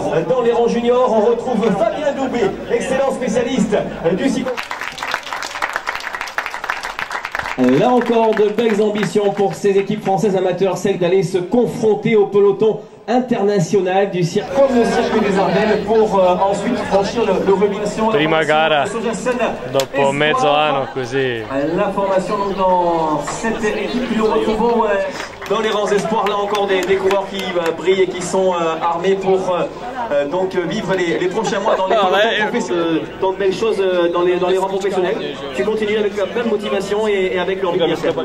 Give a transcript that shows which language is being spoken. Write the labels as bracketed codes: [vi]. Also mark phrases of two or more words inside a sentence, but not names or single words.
[fr] Dans les rangs juniors, on retrouve Fabien Doubé, excellent spécialiste du cyclisme. Là encore, de belles ambitions pour ces équipes françaises amateurs, celle d'aller se confronter au peloton international du circuit, comme le circuit des Ardennes, pour ensuite franchir le Robinson. [it] Prima gara dopo mezzo anno così. [fr] La formation donc dans cette équipe que nous retrouvons dans les rangs espoirs, là encore des coureurs qui brillent et qui sont armés pour donc vivre les prochains mois dans les dans de belles choses dans les rangs professionnels. Tu continues avec la même motivation et avec l'envie de bien faire.